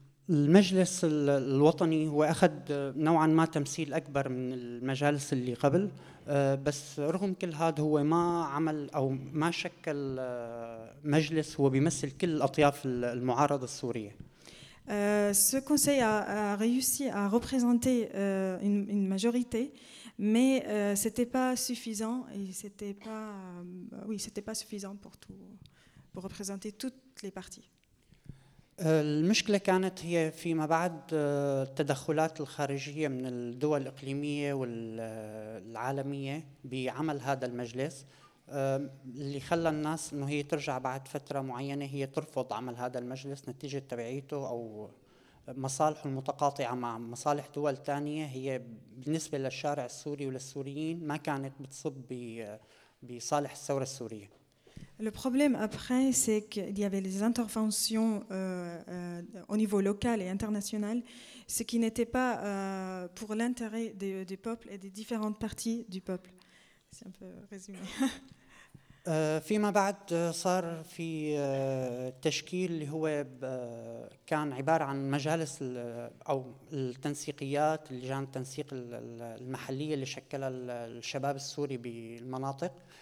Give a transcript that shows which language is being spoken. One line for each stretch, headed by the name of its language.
Arabic: المجلس الوطني هو أخذ نوعا ما تمثيل أكبر من المجالس اللي قبل بس رغم كل هذا هو ما عمل أو ما شكل مجلس هو بيمثل كل أطياف المعارضة السورية.
French: Ce conseil a réussi à représenter une majorité mais c'était pas suffisant et c'était pas suffisant pour représenter toutes les parties.
Arabic: المشكلة كانت هي فيما بعد التدخلات الخارجية من الدول الإقليمية والعالمية بعمل هذا المجلس اللي خلى الناس إنه هي ترجع بعد فترة معينة هي ترفض عمل هذا المجلس نتيجة تبعيته أو مصالحه المتقاطعة مع مصالح دول تانية هي بالنسبة للشارع السوري وللسوريين ما كانت بتصب بصالح الثورة السورية.
French: Le problème après, c'est qu'il y avait les interventions au niveau local et international, ce qui n'était pas pour l'intérêt du peuple et des différentes parties du peuple. C'est un peu résumé.
Arabic: فيما بعد صار في تشكيل اللي هو كان عبارة عن مجالس أو التنسيقيات لجان التنسيق المحلية اللي شكلها الشباب السوري بالمناطق.